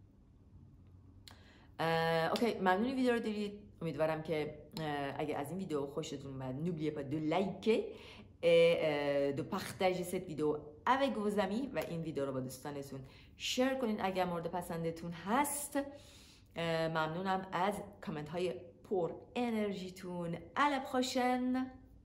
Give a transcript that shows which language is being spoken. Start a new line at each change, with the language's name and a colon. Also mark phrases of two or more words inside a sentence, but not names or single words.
Persian: اوکی، ممنون این ویدیو رو دیدید. امیدوارم که اگه از این ویدیو خوشتون اومد
French: n'oubliez pas de liker et de partager cette vidéo avec vos amis
Persian: و این ویدیو رو با دوستانتون شیر کنین اگر مورد پسندتون هست. ممنونم از کامنت های پر انرژیتون.
French: à la prochaine.